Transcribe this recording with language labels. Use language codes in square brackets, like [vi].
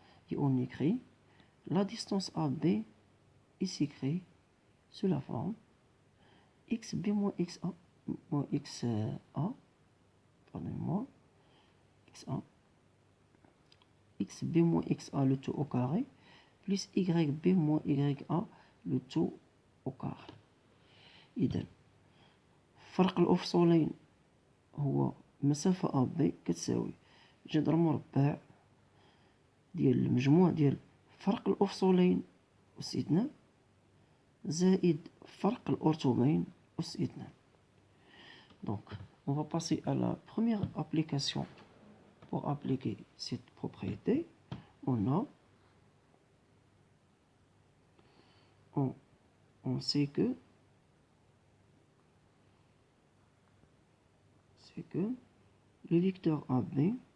[fr] Et on écrit la distance AB est écrite sous la forme xb moins xa moins xa, pardonnez-moi, xa, xb moins xa le tout au carré, plus yb moins ya le tout au carré. [ar] إذا فرق الأفصولين هو مسافة AB كتساوي جذر مربع ديال المجموع ديال فرق الأفصولين أس 2 زائد فرق الأرتوبين أس 2. [fr] Donc, on va passer à la première application. Pour appliquer cette propriété, on sait que le vecteur AB,